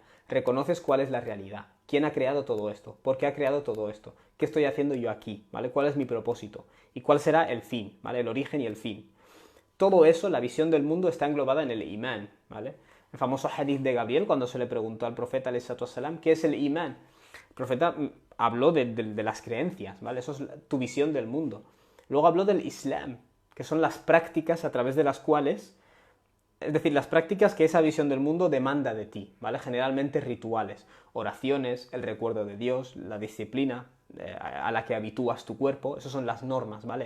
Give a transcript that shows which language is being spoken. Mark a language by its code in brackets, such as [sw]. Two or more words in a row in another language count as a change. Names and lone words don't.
[es] Reconoces cuál es la realidad, quién ha creado todo esto, por qué ha creado todo esto, qué estoy haciendo yo aquí, ¿vale? ¿Cuál es mi propósito? Y cuál será el fin, ¿vale? El origen y el fin. Todo eso, la visión del mundo está englobada en el imán, ¿vale? El famoso hadith de Gabriel, cuando se le preguntó al profeta, [ar] عليه الصلاة والسلام, [es] ¿qué es el imán? El profeta habló de las creencias, ¿vale? Eso es tu visión del mundo. Luego habló del Islam, que son las prácticas a través de las cuales, es decir, las prácticas que esa visión del mundo demanda de ti, ¿vale? Generalmente rituales, oraciones, el recuerdo de Dios, la disciplina a la que habitúas tu cuerpo, esas son las normas, ¿vale?